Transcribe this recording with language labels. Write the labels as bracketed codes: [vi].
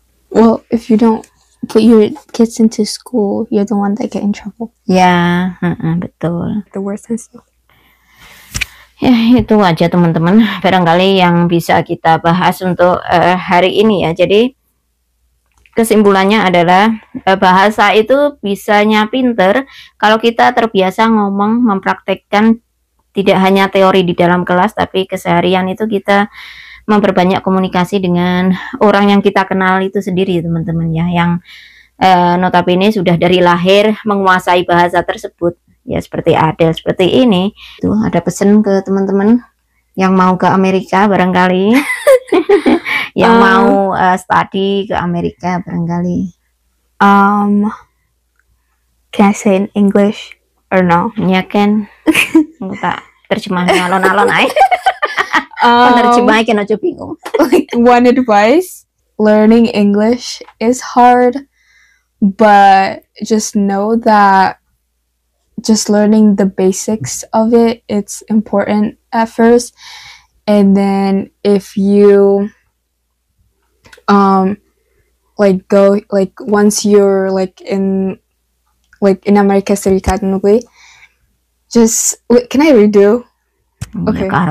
[en] Well, if you don't put your kids into school, you're the one that get in trouble. [id] Ya, betul. [en] The worst is. [id] Ya itu aja teman-teman, barangkali yang bisa kita bahas untuk hari ini ya. Jadi kesimpulannya adalah bahasa itu bisanya pinter kalau kita terbiasa ngomong, mempraktekkan tidak hanya teori di dalam kelas, tapi keseharian itu kita memperbanyak komunikasi dengan orang yang kita kenal itu sendiri teman-teman ya, yang notabene sudah dari lahir menguasai bahasa tersebut. Ya seperti Adele seperti ini. Tuh ada pesan ke teman-teman yang mau ke Amerika barangkali, yang mau study ke Amerika barangkali. [en] Can I say in English or no? [id] Ya kan, tak terjemahnya alon-alon aja. Terjemahnya kan aja bingung. [en] Like one advice: learning English is hard, but just know that just learning the basics of it, it's important at first, and then if you like go like once you're like in America [id] Serikat [en] maybe, just wait, can I redo? Okay.